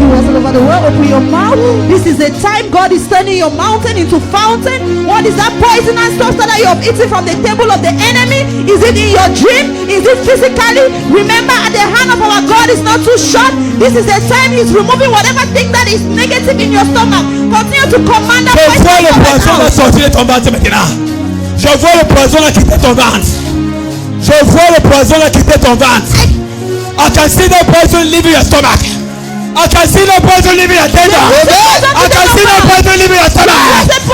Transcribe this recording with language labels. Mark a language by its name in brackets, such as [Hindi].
[English] Over the world, open your mouth. This is the time God is turning your mountain into fountain. What is that poisonous substance that you have eaten from the table of the enemy? Is it in your dream? Is it physically? Remember, at the hand of our God is not too short. This is the time He's removing whatever thing that is negative in your stomach. Continue to command that [French] Je vois le poison [English] poison. [French] sortir de ton ventre maintenant. Je vois le poison là quitter ton ventre. Je vois le poison là quitter ton ventre. [English] I can see the poison leaving your stomach. I can see the poison leaving your tender. I can see the poison leaving your stomach.